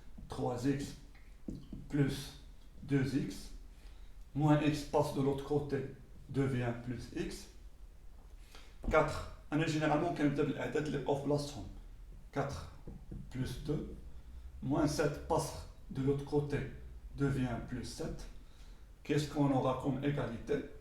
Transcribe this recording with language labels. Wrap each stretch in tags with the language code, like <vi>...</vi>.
<fr>3x plus 2x moins x passe de l'autre côté devient plus x.</fr> <ar>4 أنا</ar> <fr>généralement</fr> <ar>كنبدا بالأعداد اللي بقاو في بلاصتهم.</ar> <fr>4 plus 2 moins 7 passe de l'autre côté devient plus 7. Qu'est-ce qu'on aura comme égalité?</fr>